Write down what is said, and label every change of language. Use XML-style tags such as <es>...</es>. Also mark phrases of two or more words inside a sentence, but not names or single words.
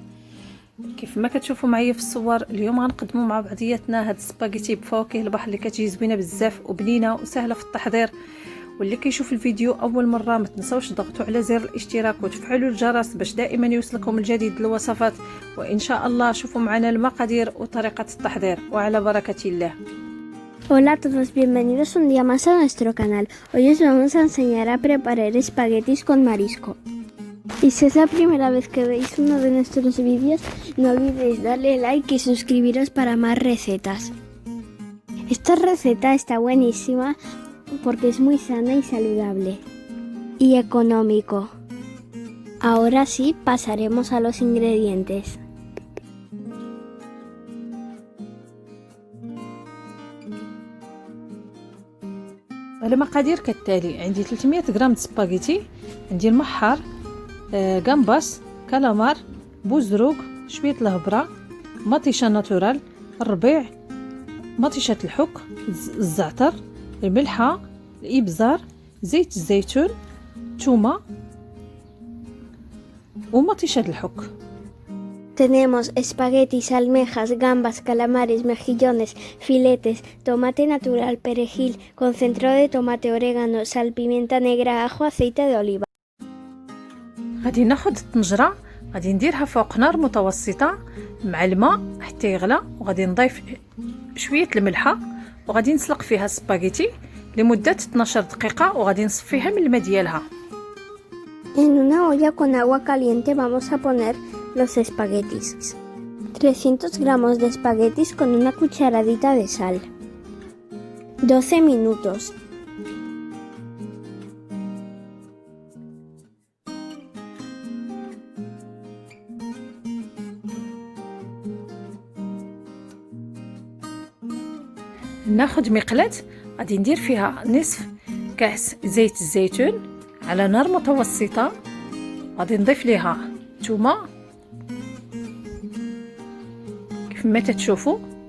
<ar>كيف ما كتشوفوا معايا في الصور، اليوم غنقدموا مع بعضياتنا هاد السباغيتي بفواكه البحر اللي كتجي زوينه بزاف وبنينه وسهله في التحضير. واللي كيشوف الفيديو اول مره ما تنسوش تضغطوا على زر الاشتراك وتفعلوا الجرس باش دائما يوصلكم الجديد الوصفات. وان شاء الله شوفوا معنا المقادير وطريقه التحضير وعلى بركه الله.</ar> <es>Hola a todos, bienvenidos un día más a nuestro canal. Hoy os vamos a enseñar a preparar espaguetis con marisco. Y si es la primera vez que veis uno de nuestros vídeos, no olvidéis darle like y suscribiros para más recetas. Esta receta está buenísima porque es muy sana y saludable. Y económico. Ahora sí, pasaremos a los ingredientes.</es> <ar>المقادير كالتالي: عندي 300 غرام سباغيتي، عندي المحار، غامباس، كالامار، بوزروق، شويه الهبره، مطيشه ناتورال، الربيع، مطيشه الحك، الزعتر، الملحه، الابزار، زيت الزيتون، ثومه ومطيشه الحك.</ar> <es>Tenemos espaguetis, almejas, gambas, calamares, mejillones, filetes, tomate natural, perejil, concentrado de tomate, orégano, sal, pimienta negra, ajo, aceite de oliva.</es> <ar>غادي ناخذ الطنجره، غادي نديرها فوق نار متوسطه مع الماء حتى يغلى، وغادي نضيف شويه الملحه، وغادي نسلق فيها السباغيتي لمده 12 دقيقه، وغادي نصفيها من الماء ديالها.</ar> <es>En una olla con agua caliente vamos a poner los espaguetis. 300 gramos de espaguetis con una cucharadita de sal. 12 minutos.</es> <ar>ناخذ مقلاة غادي ندير فيها نصف كاس زيت الزيتون على نار متوسطة، غادي نضيف ليها ثومه كيف ما تتشوفوا.</ar>